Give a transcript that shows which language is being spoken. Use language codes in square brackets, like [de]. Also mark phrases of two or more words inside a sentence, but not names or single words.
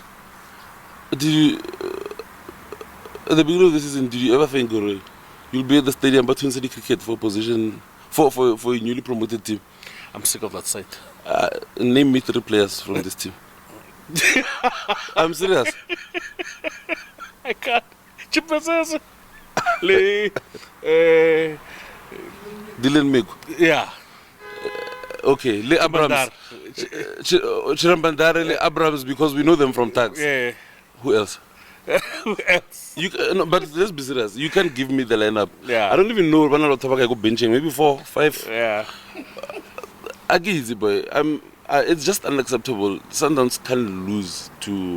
[en] Did you, at the beginning of the season, did you ever think you'll be at the stadium but Twin City Cricket for position for a newly promoted team? I'm sick of that sight. Name me 3 players from this team. I'm serious. I can't. Chipasasa. Dylan Miku. Yeah. Okay. Le Abrams. Chirambandare, Le Abrams, because we know them from tags. Yeah. Who else? Who else? No, but let's be serious. You can't give me the lineup. Yeah. I don't even know when I go benching. Maybe 4, 5. Yeah. Agizi boy. It's just unacceptable. Sundowns can't lose to